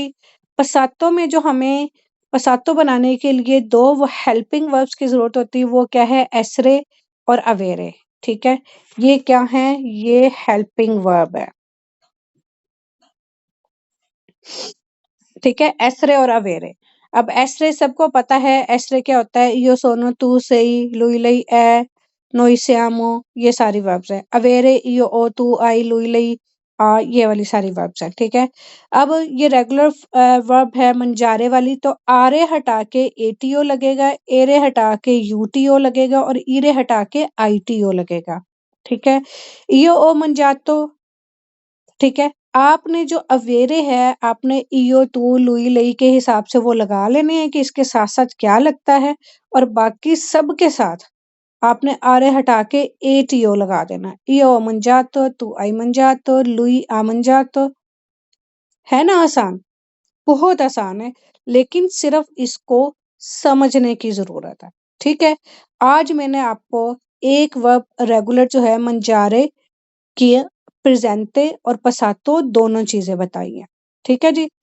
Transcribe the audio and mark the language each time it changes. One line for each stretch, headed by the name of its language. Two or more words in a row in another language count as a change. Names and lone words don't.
Hindi: पसातो में जो हमें पसातो बनाने के लिए दो वो
English: helping verbs
Hindi: की जरूरत होती है, वो क्या है? एसरे और अवेरे। ठीक है? ये क्या है? ये
English: helping verb
Hindi: है। ठीक है? एसरे और अवेरे। अब एसरे सबको पता है, एसरे क्या होता है?
Italian: io sono, tu sei, lui lei è, noi siamo,
Hindi: ये सारी वर्ब्स है। अवेरे
Italian: io o tu ai lui lei
Hindi: ये वाली सारी वर्ब्स है। ठीक है? अब ये
English: regular verb
Hindi: है मंजारे वाली, तो आरे हटा के एटीओ लगेगा, एरे हटा के यूटीओ लगेगा और ईरे हटा के आईटीओ लगेगा। ठीक है?
Italian: io o mangiato।
Hindi: ठीक है? आपने जो अवेरे है, आपने
Italian: io, tu, lui, lei
Hindi: के हिसाब से वो लगा लेने हैं कि इसके साथ-साथ क्या लगता है, और बाकी सब के साथ आपने आरे हटा के एटीओ लगा देना।
Italian: Io ho mangiato, tu hai mangiato, lui ha mangiato।
Hindi: है ना आसान? बहुत आसान है, लेकिन सिर्फ इसको समझने की ज़रूरत है। ठीक है? आज मैंने आपको एक
English: verb regular
Hindi: जो है mangiare की प्रेजेंटे और पसातो दोनों चीजें बताई हैं। ठीक है जी?